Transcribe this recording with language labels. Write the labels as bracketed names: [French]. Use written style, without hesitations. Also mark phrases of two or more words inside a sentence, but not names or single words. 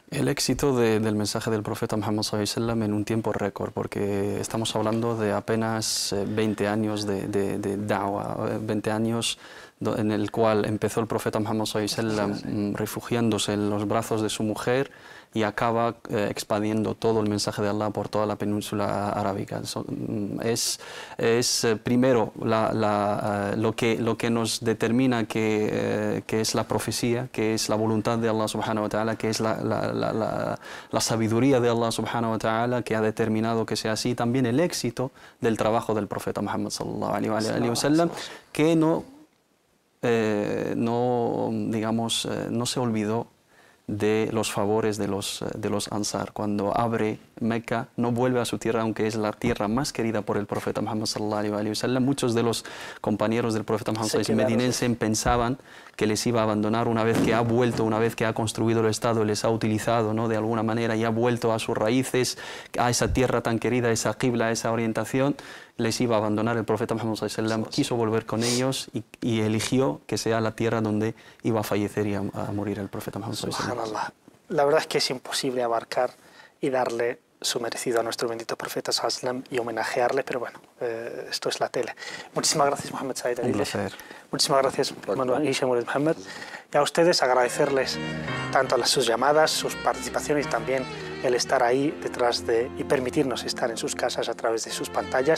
[Spanish] El éxito del mensaje del profeta Muhammad ﷺ en un tiempo récord, porque estamos hablando de apenas 20 años de da'wah, 20 años en el cual empezó el profeta Muhammad ﷺ refugiándose en los brazos de su mujer, y acaba expandiendo todo el mensaje de Allah por toda la península arábica. Es primero lo que nos determina que es la profecía, que es la voluntad de Allah [Arabic] سبحانه وتعالى, [Spanish] que es la sabiduría de Allah [Arabic] سبحانه وتعالى, [Spanish] que ha determinado que sea así. También el éxito del trabajo del profeta Muhammad [Arabic] صلى الله عليه وسلم, [Spanish] que no se olvidó de los favores de los Ansar. Cuando abre Meca, no vuelve a su tierra, aunque es la tierra más querida por el profeta Muhammad [Arabic] صلى الله عليه وسلم. [Spanish] Muchos de los compañeros del profeta Muhammad [Arabic] صلى الله عليه وسلم [Spanish] medinenses pensaban que les iba a abandonar una vez que ha vuelto, una vez que ha construido el Estado, les ha utilizado, ¿no?, de alguna manera, y ha vuelto a sus raíces, a esa tierra tan querida, a esa qibla, a esa orientación. Les iba a abandonar el profeta Muhammad [Arabic] صلى الله عليه وسلم, [Spanish] quiso volver con ellos y eligió que sea la tierra donde iba a fallecer y a morir el profeta Muhammad [Arabic] صلى الله عليه وسلم. [Spanish] La verdad es que es imposible abarcar y darle su merecido a nuestro bendito profeta [Arabic] صلى الله عليه وسلم [Spanish] y homenajearle, pero bueno, esto es la tele. Muchísimas gracias, Mohamed Said. Un placer. Muchísimas gracias, Isha Mohamed. Y a ustedes agradecerles tanto sus llamadas, sus participaciones y también el estar ahí detrás y permitirnos estar en sus casas a través de sus pantallas.